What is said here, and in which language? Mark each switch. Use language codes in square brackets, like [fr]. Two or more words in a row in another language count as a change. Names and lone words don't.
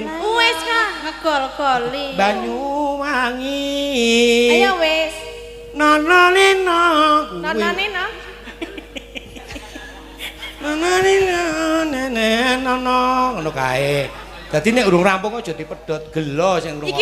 [jv] Wis kah ngegol-goli. Banyuwangi. Ayo wis. Nono nino. Nono nino. Nono nino nene nono ngono kae. Dadi nek urung rampung kok jadi pedhot gelo sing ngrungokke.